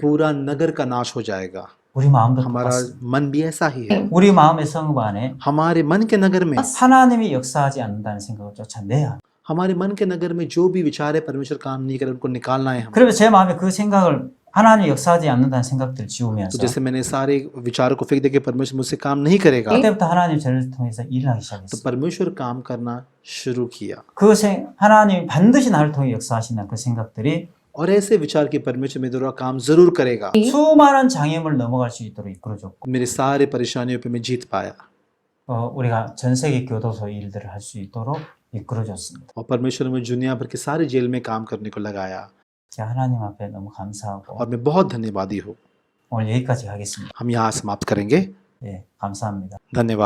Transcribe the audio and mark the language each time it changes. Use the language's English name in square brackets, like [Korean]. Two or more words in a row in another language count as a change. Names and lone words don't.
[Hindi] पूरा नगर का नाश हो जाएगा। [Korean] 우리 마음도 [Hindi] हमारा [Korean] 똑같습니다. [Hindi] मन भी ऐसा ही है। [Korean] 우리 마음의 성읍 안에 [Hindi] हमारे मन के नगर में, [Korean] 하나님이 역사하지 않는다는 생각을 쫓아내야 해요. [Hindi] हमारे मन के नगर में जो भी विचार है, परमेश्वर काम नहीं करे, उनको निकालना है हमें। [Korean] 그러면 제 마음에 그 생각을 하나님 역사하지 않는다는 생각들을 [Hindi] तो [Korean] 지우면서 [Hindi] जैसे मैंने सारे विचारों को फेंक दे के परमेश्वर मुझसे काम नहीं करेगा, [Korean] 그때부터 하나님 저를 통해서 일을 하기 [Hindi] तो [Korean] 시작했어요. [Hindi] परमेश्वर काम करना शुरू किया [Korean] 하나님이 반드시 나를 통해 역사하신다는 그 생각들이 [Hindi] और ऐसे विचार कि परमेश्वर मेरे द्वारा काम जरूर करेगा, [Korean] 수많은 장애물을 넘어갈 수 있도록 이끌어줬고 [Hindi] मेरे सारे परेशानियों पे मैं जीत पाया [Korean] 우리가 전 세계 교도소 일들을 할 수 있도록 이끌어줬습니다. [Hindi] और परमेश्वर ने मुझे दुनिया भर के सारे जेल में काम करने को लगाया [Korean] 제가 하나님 앞에 너무 감사하고 [Hindi] और मैं बहुत धन्यवादी हूँ। [Korean] 오늘 여기까지 하겠습니다. [Hindi] हम यहाँ समाप्त करेंगे। [Korean] 네, 감사합니다. [Hindi] धन्यवाद।